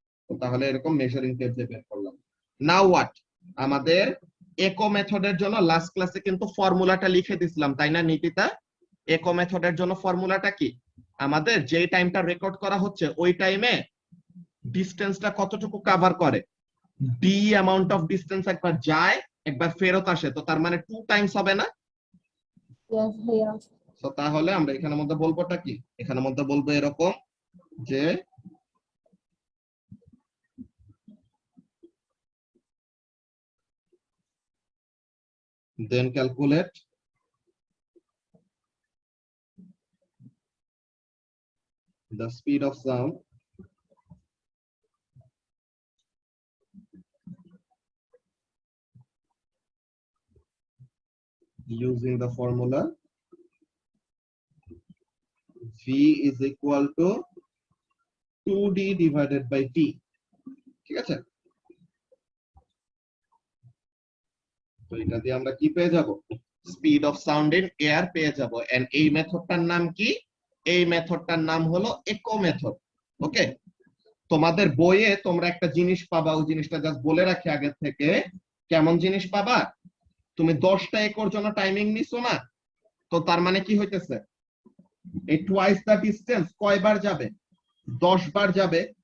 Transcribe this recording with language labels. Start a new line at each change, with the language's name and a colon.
Bangla: তো তাহলে এরকম মেজারিং টেপ দিয়ে বের করলাম।
English: now what,
Bangla: আমাদের ইকো মেথডের জন্য লাস্ট ক্লাসে কিন্তু ফর্মুলাটা লিখে দিছিলাম, তাই না নিতিতা? ইকো মেথডের জন্য ফর্মুলাটা কি, আমাদের যে টাইমটা রেকর্ড করা হচ্ছে ওই টাইমে ডিসটেন্সটা কতটুকু কভার করে,
English: the amount of distance
Bangla: একবার যায় একবার ফেরত আসে, তো তার মানে 2 টাইমস হবে না?
English: Yes, ভাইয়া।
Bangla: তো তাহলে আমরা এখানের মধ্যে বলবোটা কি, এখানের মধ্যে বলবো এরকম যে
English: then calculate the speed of sound using the formula v is equal to 2d divided by t,
Bangla: ঠিক আছে। তো এটা দিয়ে আমরা কি পেয়ে যাব,
English: speed of sound in air
Bangla: পেয়ে যাব। এন্ড এই মেথডটার নাম কি, এই মেথডটার নাম হলো ইকো মেথড। ওকে, তোমাদের বইয়ে তোমরা একটা জিনিস পাবা, ওই জিনিসটা জাস্ট বলে রাখি আগে থেকে, কেমন জিনিস পাবা, তুমি 10টা একর জন্য টাইমিং নিছো না, তো তার মানে কি হইতেছে, এই টুয়াইস দা ডিসটেন্স কয়বার যাবে, 10 বার যাবে।